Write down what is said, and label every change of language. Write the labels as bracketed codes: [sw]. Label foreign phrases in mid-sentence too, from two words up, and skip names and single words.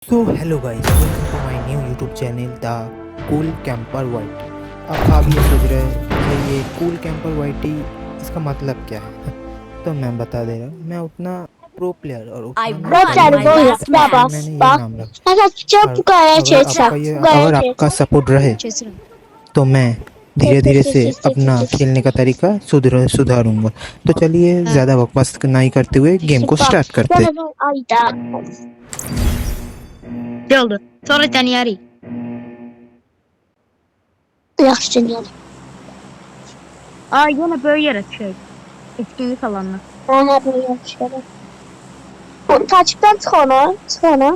[en] So hello guys, welcome to my new YouTube channel The Cool Camper White। [hi] अब आप ये सोच रहे हैं कि ये कूल कैंपर वाइटी इसका मतलब क्या है। तो मैं बता दे रहा हूँ, मैं उतना [en] pro player [hi] और [en] I [hi] उतना मैं [en] won [hi] सही [en] my [hi] नहीं हूँ, [en] last [hi] इसलिए [en] match. [hi] मैंने ये नाम रखा। और अगर आपका सपोर्ट रहे तो मैं धीरे धीरे से अपना खेलने का तरीका सुधारूंगा। तो चलिए ज़्यादा बकवास नहीं करते हुए गेम को स्टार्ट करते हैं। [tr] Oldu. Sonra deneyerik. Yaxşı dinliyorum. Aa yine böyle yer açıyor. Etkinlik alanına. Ona böyle yapışıyorum. O, takipten çık onu. Çık onu.